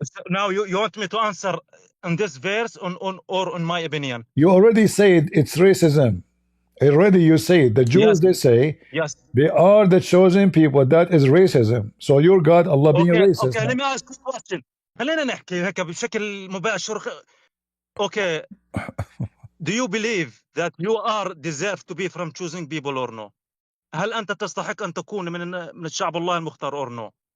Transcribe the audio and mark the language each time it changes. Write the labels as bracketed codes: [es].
[en] Now you want me to answer on this verse or on my opinion? You already said it's racism. Already you say the Jews, Yes. they say Yes. they are the chosen people. That is racism. So your God, Allah, being Okay. racist. Okay. Let me ask you a question. [ar] خلينا نحكي هيك بشكل مباشر. [en] Okay. Do you believe that you are deserve to be from choosing people or no? [ar] هل أنت تستحق أن تكون من الشعب الله المختار [en] or no?